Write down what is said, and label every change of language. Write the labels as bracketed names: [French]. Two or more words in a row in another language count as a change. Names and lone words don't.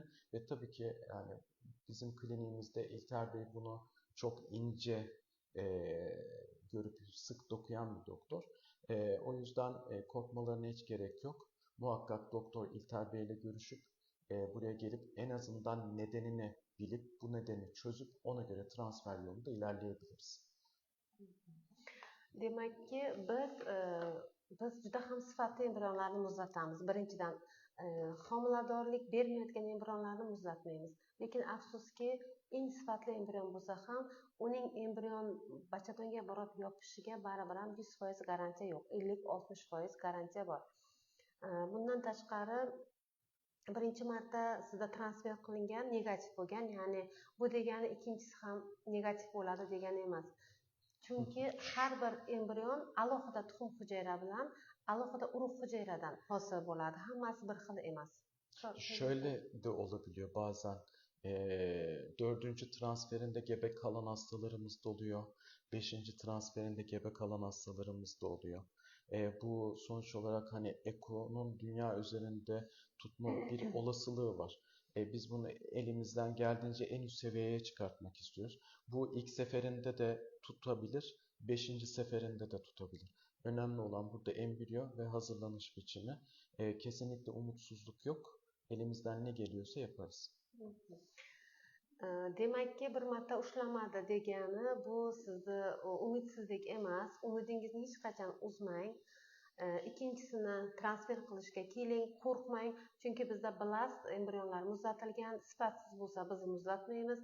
[Turkish] Ve tabii ki yani bizim kliniğimizde İlter Bey bunu çok ince görüp sık dokuyan bir doktor. O yüzden korkmalarına hiç gerek yok. Muhakkak doktor İlter Bey ile görüşüp buraya gelip en azından nedenini bilip bu nedeni çözüp ona göre transfer yolunda ilerleyebiliriz. [Uzbek] Demek ki biz juda ham sifatli embrionlarni muzlatamiz. Birinchidan homiladorlik bermayotgan embrionlarni muzlatmaymiz. Lekin afsuski eng sifatli embrion bo'lsa ham uning embrion bachadonga borib yopishiga baribir ham 100% garantiya yo'q. 50-60% garantiya bor. Bundan tashqari birinchi marta sizda transfer qilingan negativ bo'lgan, ya'ni bu degani ikkinchisi ham negativ bo'ladi degani emas. Chunki har bir embrion alohida tuxum hujayra bilan alohida urug' hujayradan hosil bo'ladi. Hammasi bir xil emas. [Turkish] Şöyle de olabiliyor bazen. Dördüncü transferinde gebe kalan hastalarımız da oluyor. Beşinci transferinde gebe kalan hastalarımız da oluyor. Bu sonuç olarak hani EKO'nun dünya üzerinde tutma bir olasılığı var. Biz bunu elimizden geldiğince en üst seviyeye çıkartmak istiyoruz. Bu ilk seferinde de tutabilir, 5. seferinde de tutabilir. Önemli olan burada embriyo ve hazırlanış biçimi. Kesinlikle umutsuzluk yok. Elimizden ne geliyorsa yaparız. [Uzbek] Demakki bir marta ushlamadi degani bu sizni umidsizlik emas. Umidingizni hech qachon uzmang. Ikkinchisini transfer qilishga keling, qo'rqmang, chunki bizda blast embrionlar muzlatilgan, sifatsiz bo'lsa biz muzlatmaymiz.